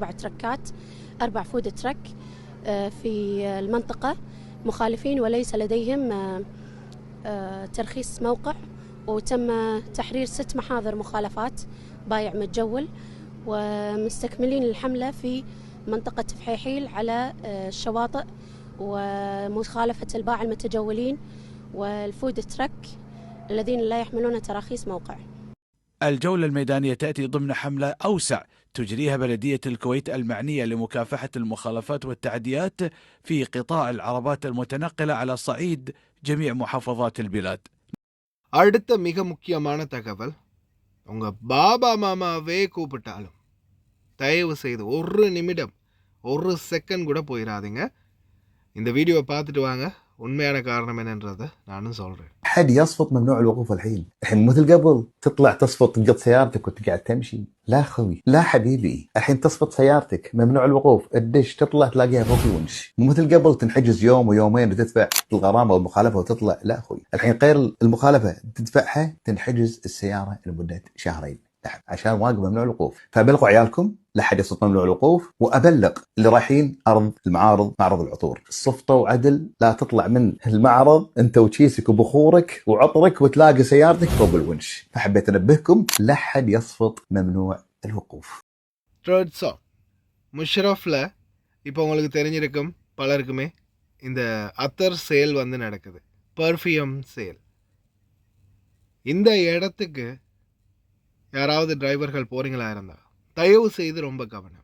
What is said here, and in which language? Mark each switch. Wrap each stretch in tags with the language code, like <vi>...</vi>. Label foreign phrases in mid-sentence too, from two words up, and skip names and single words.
<ar>4</ar> <en>food truck</en> <ar>في المنطقة مخالفين وليس لديهم ترخيص موقع، وتم تحرير 6 محاضر مخالفات بايع متجول، ومستكملين الحملة في منطقة فحيحيل على الشواطئ ومخالفة الباعة المتجولين والفود ترك الذين لا يحملون تراخيص موقع. الجولة الميدانية تأتي ضمن حملة أوسع تجريها بلدية الكويت المعنية لمكافحة المخالفات والتعديات في قطاع العربات المتنقلة على صعيد جميع محافظات البلاد.</ar> <ta>அடுத்த மிக முக்கியமான தகவல், உங்க பாபா மாமாவே கூப்பிட்டாலும் தயவு செய்து 1 நிமிடம் 1 செகண்ட் கூட போயிடாதீங்க. இந்த வீடியோவை பார்த்துட்டு வாங்க, உண்மையான காரணம் என்னன்றதை நானும் சொல்கிறேன்.</ta> <ar>حد يصفط ممنوع الوقوف الحين مثل قبل تطلع تصفط تقط سيارتك وتقعد تمشي. لا خوي، لا حبيبي، الحين تصفط سيارتك ممنوع الوقوف، الدش تطلع تلاقيها فوق الونش. مو مثل قبل تنحجز يوم ويومين وتدفع الغرامة والمخالفة وتطلع. لا خوي، الحين غير المخالفة تدفعها تنحجز السيارة لمدة 2 شهر عشان واقف ممنوع الوقوف. فابلغوا عيالكم لا حد يصفط ممنوع الوقوف، وابلغ اللي رايحين ارض المعارض معرض العطور، صفطوا عدل، لا تطلع من المعرض انت وتشيسك وبخورك وعطرك وتلاقي سيارتك فوق الونش. فحبيت انبهكم لا حد يصفط ممنوع الوقوف.</ar> <ta>முஷரஃப்ல இப்போ உங்களுக்கு தெரிஞ்சிருக்கும் பலருக்குமே இந்த அத்தர் சேல் வந்து நடக்குது,</ta> <en>perfume sale.</en> <ta>இந்த இடத்துக்கு யாராவது டிரைவர்கள் போகிறீங்களா இருந்தால் தயவு செய்து ரொம்ப கவனம்.</ta>